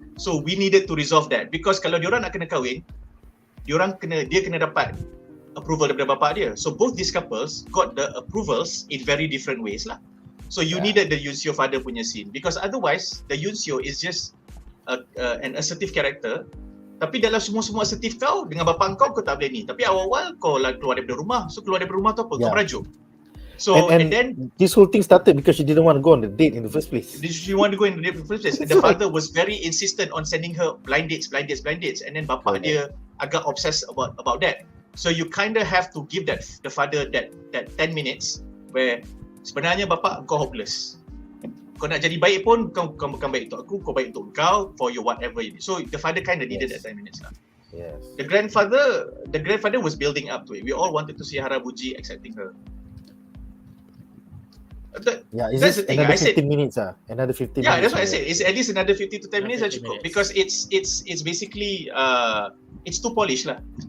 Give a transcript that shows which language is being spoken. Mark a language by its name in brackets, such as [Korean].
[English] So we needed to resolve that because [Malay] kalau diorang nak kena kahwin, dia kena dapat approval daripada bapak dia. [English] So both these couples got the approvals in very different ways lah. So you needed the Yoon-Seo father [Malay] punya [English] scene because otherwise the Yoon-Seo is just an assertive character. [Malay] Tapi dalam semua assertif kau dengan bapak kau tak boleh ni. Tapi awal-awal kau keluar daripada rumah. [English] So [Malay] keluar daripada rumah tu apa? Kau merajuk. So and then [English] this whole thing started because she didn't want to go on the date in the first place. She wanted to go in the date in the first place. And the father was very insistent on sending her blind dates. And then [Malay] bapak dia agak [English] obsessed about that. So you kind of have to give the father that 10 minutes where [Malay] sebenarnya bapak kau [English] hopeless. [Malay] Kau nak jadi baik pun kau bukan baik untuk aku, kau baik untuk kau [English] for your whatever it is. So the father kind of needed that 10 minutes lah. Yes. The grandfather was building up to it. We all wanted to see Harabuji accepting her. That's the thing. Another 15 minutes Another 15 minutes. Yeah, that's what I said. It's at least another 50 to 10 minutes [Malay] cukup [English] because it's basically it's too polished lah.